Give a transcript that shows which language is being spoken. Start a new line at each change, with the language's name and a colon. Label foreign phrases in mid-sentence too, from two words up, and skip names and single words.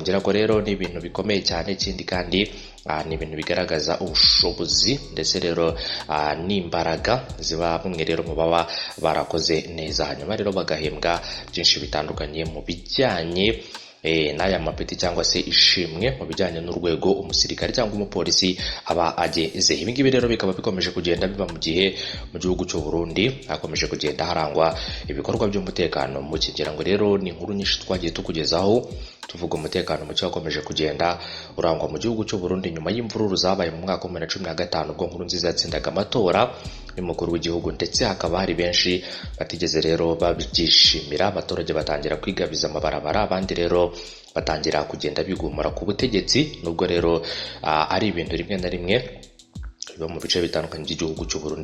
Kinyarwanda: Kongera ko rero ni ibintu bikomeye cyane, ikindi kandi ni ibintu bigaragaza ubushobozi ndetse rero n'imbaraga ziba bamwe rero mu baba barakoze neza, hanyuma rero bagahembwa byinshi bitandukanye mu bijyanye n'aya mapeti cyangwa se ishimwe mu bijyanye n'urwego umusirikare cyangwa umupolisi aba ageze. Ibi ngibi rero bikaba bikomeje kugenda biba mu gihe mu gihugu cy'u Burundi hakomeje kugenda harangwa ibikorwa by'umutekano mu kigera ngo rero ni inkuru nyinshi twagiye tukugezaho tuvuga umutekano muke wakomeje kugenda urangwa mu gihugu cy'u Burundi nyuma y'imvururu zabaye mu mwaka wa 2015 ubwo Nkurunziza yatsindaga amatora y'umukuru w'igihugu, ndetse hakaba hari benshi batigeze rero babyishimira. Abaturage batangira kwigabiza amabarabara, abandi rero batangira kugenda bigumura ku butegetsi, nubwo rero ari ibintu rimwe na rimwe biba mu bice bitandukanye by'igihugu cy'u Burundi.